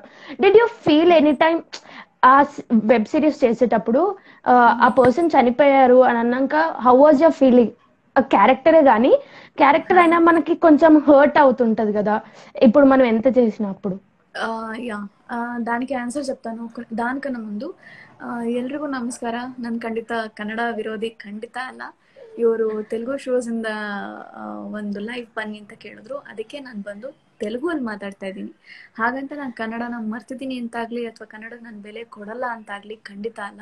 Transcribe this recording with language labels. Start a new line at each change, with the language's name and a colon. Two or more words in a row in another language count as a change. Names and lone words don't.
English: did you feel any time
Telugu: ఆ వెబ్ సిరీస్ చేసేటప్పుడు ఆ పర్సన్ చనిపోయారు అని అన్నాక
English: how was your feeling?
Telugu: క్యారెక్టరే గానీ క్యారెక్టర్ అయినా మనకి కొంచెం హర్ట్ అవుతుంటది కదా ఇప్పుడు మనం ఎంత చేసినప్పుడు. ಯಾ దానికి ಆನ್ಸರ್ చెప్తాను. దానికన్నా ముందు
Kannada: ಎಲ್ರಿಗೂ ನಮಸ್ಕಾರ. ನಾನು ಖಂಡಿತ ಕನ್ನಡ ವಿರೋಧಿ ಖಂಡಿತ ಅಲ್ಲ. ಇವರು ತೆಲುಗು ಶೋಸಿಂದ ಒಂದು ಲೈವ್ ಬನ್ನಿ ಅಂತ ಕೇಳಿದ್ರು, ಅದಕ್ಕೆ ನಾನು ಬಂದು ತೆಲುಗಲ್ಲಿ ಮಾತಾಡ್ತಾ ಇದ್ದೀನಿ. ಹಾಗಂತ ನಾನು ಕನ್ನಡನ ಮರ್ತಿದ್ದೀನಿ ಅಂತಾಗ್ಲಿ ಅಥವಾ ಕನ್ನಡ ನಾನು ಬೆಲೆ ಕೊಡಲ್ಲ ಅಂತಾಗ್ಲಿ ಖಂಡಿತ ಅಲ್ಲ.